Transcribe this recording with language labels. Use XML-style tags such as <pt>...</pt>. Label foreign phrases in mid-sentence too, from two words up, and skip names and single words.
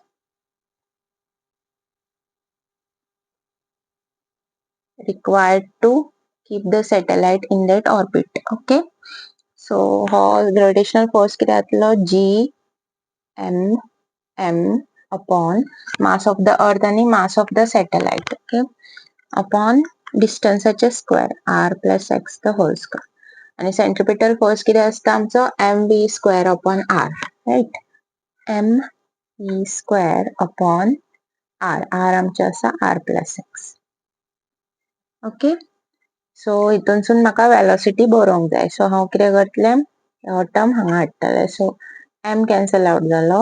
<en>required to keep the satellite in that orbit.</en> <kok>Okay, so हो</kok> <en>gravitational force</en> <kok>किती जातलो?</kok> <en>g m upon mass of the earth आणि mass of the satellite, okay, upon distance square r plus x the whole square.</en> <kok>आणि</kok> <en>centripetal force</en> <kok>किती असता आमचो?</kok> <en>mv square upon r, right, mv square upon r,</en> <kok>r आमचो असा</kok> <en>r plus x.</en> <kok>ओके, सो हितूनसून म्हाका वेलोसिटी बरोवंक जाय. सो हांव कितें करतलें? हो टर्म हांगा हाडटलें. सो m</kok> <en>cancel out</en> <kok>जालो.</kok>